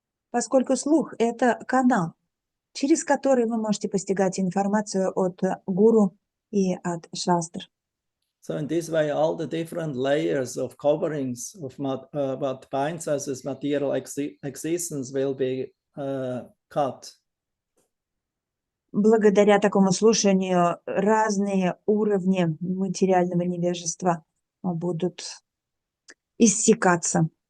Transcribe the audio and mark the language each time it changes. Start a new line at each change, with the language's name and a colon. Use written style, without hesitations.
Russian: Поскольку слух – это канал, через который вы можете постигать информацию от гуру и от шастр.
English: So in this way, all the different layers of coverings of what binds us as material existence will be cut.
Russian: Благодаря такому слушанию разные уровни материального невежества будут иссякаться.